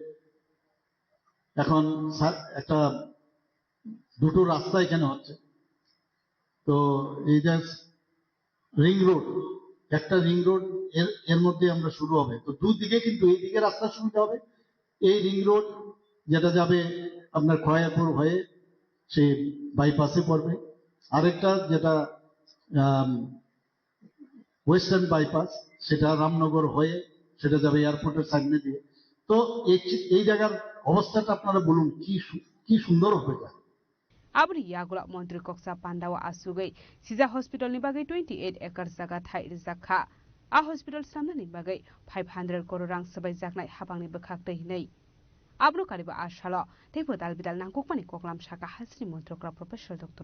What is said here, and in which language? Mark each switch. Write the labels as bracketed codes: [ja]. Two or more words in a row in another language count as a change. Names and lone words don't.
[bn] এখন একটা দুটো রাস্তা এখানে হচ্ছে তো এই যে [en] ring road [bn] একটা [en] ring road [bn] এর মধ্যে আমরা শুরু হবে তো দুদিকে কিন্তু এই দিকে রাস্তা সুবিধা হবে এই [en] ring road [bn] যেটা যাবে আপনার খয়াপুর হয়ে সে বাইপাসে পড়বে আরেকটা যেটা [en] Western Bypass [bn] সেটা রামনগর হয়ে সেটা যাবে এয়ারপোর্টের সামনে দিয়ে তো এই জায়গার অবস্থাটা আপনারা বলুন কি সুন্দর হবে যায় [trp] Abri Yagula Montri Koksa Pandawa Asugai, Siza Hospital ni bagai 28 acres zaga thai rizakha. A hospital samna ni bagai 500 kororang sabai zaknai habang ni bekhak tei nei. Abro kariba ashalo, tepo dalbidal nangkuk mani koklam shaka hasni montrokra Professor Dr.